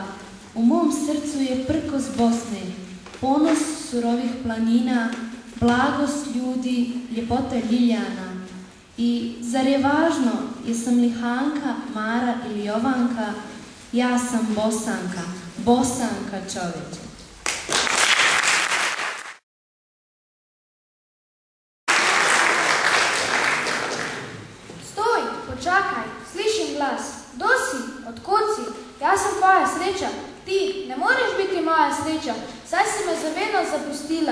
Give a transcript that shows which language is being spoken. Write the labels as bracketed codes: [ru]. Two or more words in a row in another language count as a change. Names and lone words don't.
[bs] U mom srcu je prkos Bosne, ponos surovih planina, blagost ljudi, ljepota ljiljana. I zar je važno jesam li Hanka, Mara ili Jovanka? Ja sam Bosanka, Bosanka čovječe. [sl] Stoj, počakaj, slišim glas. [bs] Dosi, otkud si? Ja sam tvoja sreća. [sl] Ti ne moreš biti moja sreća, saj si me zavedno zapustila.